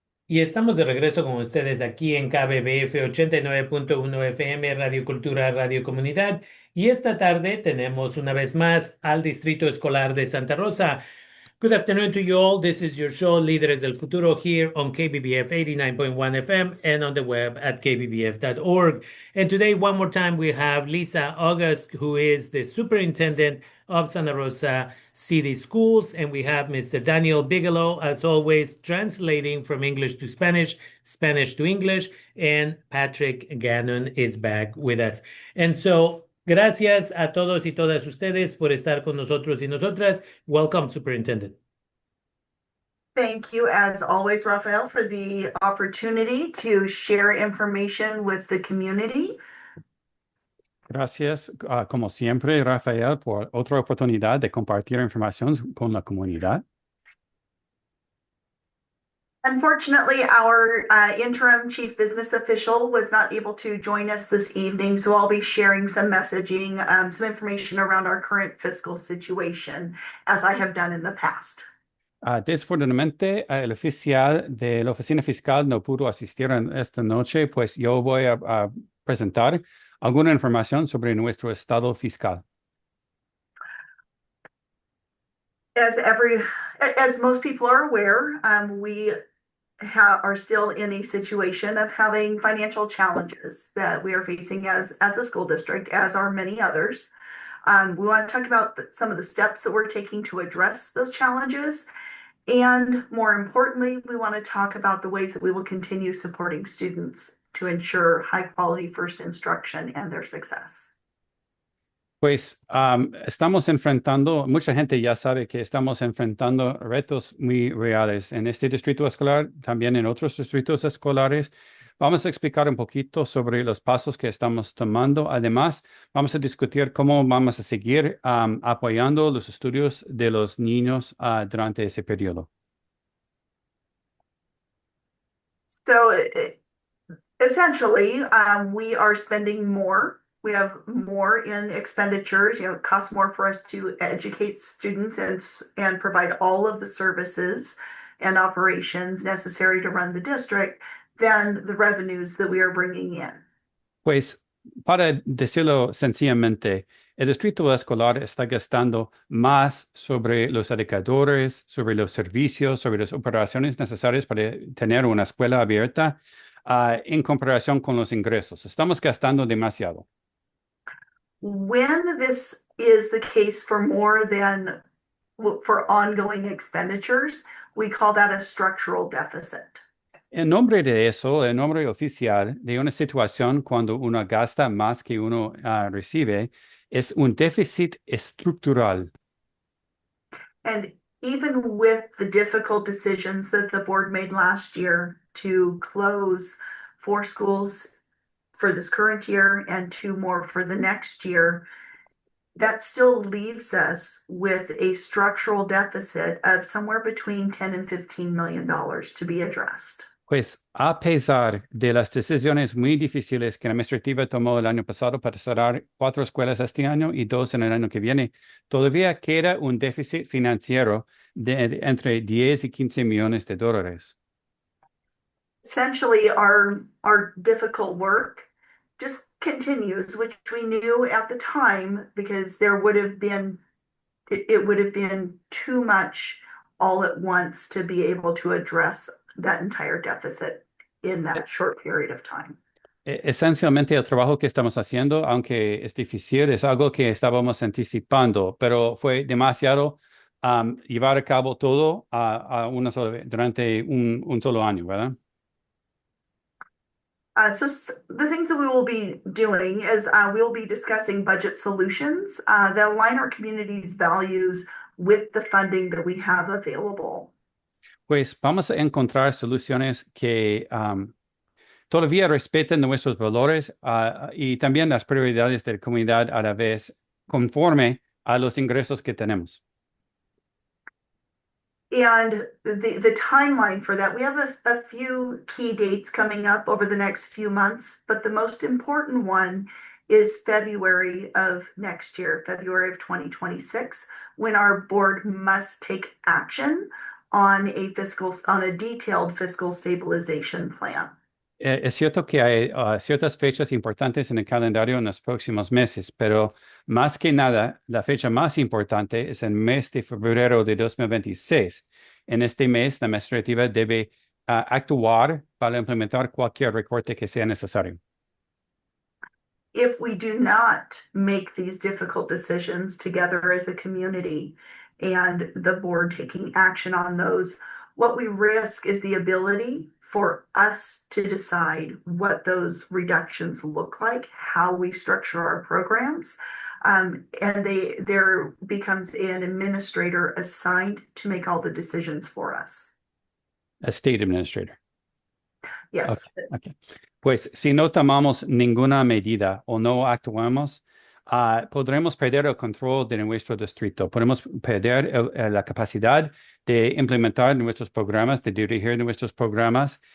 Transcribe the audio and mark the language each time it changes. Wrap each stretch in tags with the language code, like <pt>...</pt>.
<es>Y estamos de regreso con ustedes aquí en KBBF 89.1 FM, Radio Cultura, Radio Comunidad. Y esta tarde tenemos una vez más al Distrito Escolar de Santa Rosa.</es> <en>Good afternoon to you all. This is your show, Líderes del Futuro, here on KBBF 89.1 FM and on the web at kbbf.org. And today, one more time, we have Lisa August, who is the superintendent of Santa Rosa City Schools. And we have Mr. Daniel Bigelow, as always, translating from English to Spanish, Spanish to English. And Patrick Gannon is back with us. And so,</en> <es>gracias a todos y todas ustedes por estar con nosotros y nosotras.</es> <en>Welcome, Superintendent. Thank you, as always, Rafael, for the opportunity to share information with the community.</en> <es>Gracias, como siempre, Rafael, por otra oportunidad de compartir información con la comunidad.</es> <en>Unfortunately, our interim chief business official was not able to join us this evening, so I'll be sharing some messaging, some information around our current fiscal situation, as I have done in the past.</en> <es>Desafortunadamente, el oficial de la oficina fiscal no pudo asistir esta noche, pues yo voy a presentar alguna información sobre nuestro estado fiscal.</es> <en>As most people are aware, we are still in a situation of having financial challenges that we are facing as a school district, as are many others. We want to talk about some of the steps that we're taking to address those challenges. And more importantly, we want to talk about the ways that we will continue supporting students to ensure high quality first instruction and their success.</en> <es>Pues estamos enfrentando, mucha gente ya sabe que estamos enfrentando retos muy reales en este distrito escolar, también en otros distritos escolares. Vamos a explicar un poquito sobre los pasos que estamos tomando. Además, vamos a discutir cómo vamos a seguir apoyando los estudios de los niños durante ese periodo.</es> <en>So essentially, we are spending more. We have more in expenditures. It costs more for us to educate students and provide all of the services and operations necessary to run the district than the revenues that we are bringing in.</en> <es>Pues, para decirlo sencillamente, el distrito escolar está gastando más sobre los educadores, sobre los servicios, sobre las operaciones necesarias para tener una escuela abierta en comparación con los ingresos. Estamos gastando demasiado.</es> <en>When this is the case for more than for ongoing expenditures, we call that a structural deficit.</en> <es>En nombre de eso, el nombre oficial de una situación cuando uno gasta más que uno recibe es un déficit estructural.</es> <en>And even with the difficult decisions that the board made last year to close 4 schools for this current year and 2 more for the next year, that still leaves us with a structural deficit of somewhere between $10 and $15 million to be addressed.</en> <es>Pues a pesar de las decisiones muy difíciles que la administrativa tomó el año pasado para cerrar 4 escuelas este año y 2 en el año que viene, todavía queda un déficit financiero de entre 10 y 15 millones de dólares.</es> <en>Essentially, our difficult work just continues, which we knew at the time because it would have been too much all at once to be able to address that entire deficit in that short period of time.</en> <es>Esencialmente el trabajo que estamos haciendo, aunque es difícil, es algo que estábamos anticipando, pero fue demasiado llevar a cabo todo durante un solo año, ¿verdad?</es> <en>So the things that we will be doing is we will be discussing budget solutions that align our community's values with the funding that we have available.</en> <es>Pues vamos a encontrar soluciones que todavía respeten nuestros valores y también las prioridades de la comunidad a la vez, conforme a los ingresos que tenemos.</es> <en>And the timeline for that, we have a few key dates coming up over the next few months, but the most important one is February of next year, February of 2026, when our board must take action on a detailed fiscal stabilization plan.</en> <es>Es cierto que hay ciertas fechas importantes en el calendario en los próximos meses, pero más que nada, la fecha más importante es el mes de febrero de 2026. En este mes, la administrativa debe actuar para implementar cualquier recorte que sea necesario.</es> <en>If we do not make these difficult decisions together as a community and the board taking action on those, what we risk is the ability for us to decide what those reductions look like, how we structure our programs. And there becomes an administrator assigned to make all the decisions for us. A state administrator. Yes. Okay.</en> <es>Pues si no tomamos ninguna medida o no actuamos, podremos perder el control de nuestro distrito. Podemos perder la capacidad de implementar nuestros programas, de dirigir nuestros programas.</es>